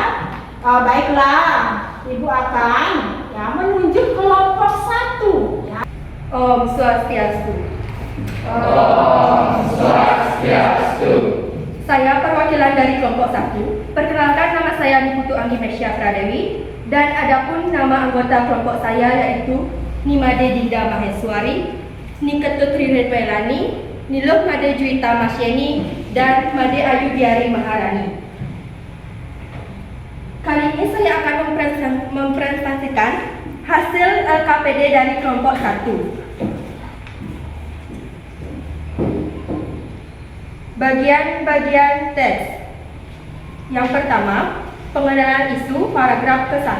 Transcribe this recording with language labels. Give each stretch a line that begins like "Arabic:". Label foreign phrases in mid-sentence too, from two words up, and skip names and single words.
Indonesian: Baiklah, ibu akan ya menunjuk kelompok 1 ya.
Balinese: Om Swastiastu. Om Swastiastu.
Indonesian: Saya perwakilan dari kelompok 1. Perkenalkan, nama saya Niputu Anggi Mesya Pradewi, dan adapun nama anggota kelompok saya yaitu Nimade Dinda Maheswari, Niketut Rirwelani, Niluh Made Juwita Masyeni, dan Made Ayu Biari Maharani. Kali ini saya akan mempresentasikan hasil LKPD dari kelompok 1. Bagian-bagian teks. Yang pertama, pengenalan isu paragraf ke-1.